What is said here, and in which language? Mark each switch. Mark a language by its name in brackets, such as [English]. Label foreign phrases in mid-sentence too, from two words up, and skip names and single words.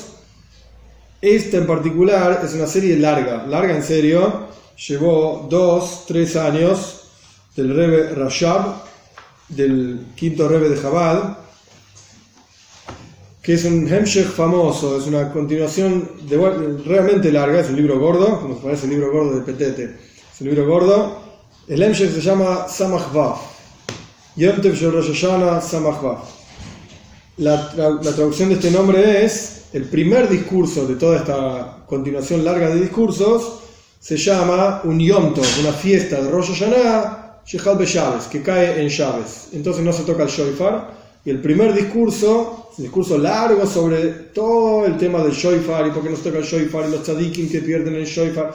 [Spanish] Esta en particular es una serie larga en serio, llevó 2-3 años del Rebbe Rashab, del quinto Rebbe de Chabad, que es un Hemshech famoso, es una continuación realmente larga, es un libro gordo, como se parece el libro gordo de Petete, es un libro gordo. El Hemshech se llama Samach Vav, Yom Tov Shel Rosh Hashanah Samach Vav. La traducción de este nombre es: el primer discurso de toda esta continuación larga de discursos se llama un Yom Tov, una fiesta de Rosh Hashanah, [Hebrew] Shechal Be'Shabbos, [Spanish] que cae en Shabbos. Entonces no se toca el shofar. Y el primer discurso, un discurso largo sobre todo el tema del shofar y por qué no se toca el shofar y los tzadikim que pierden el shofar.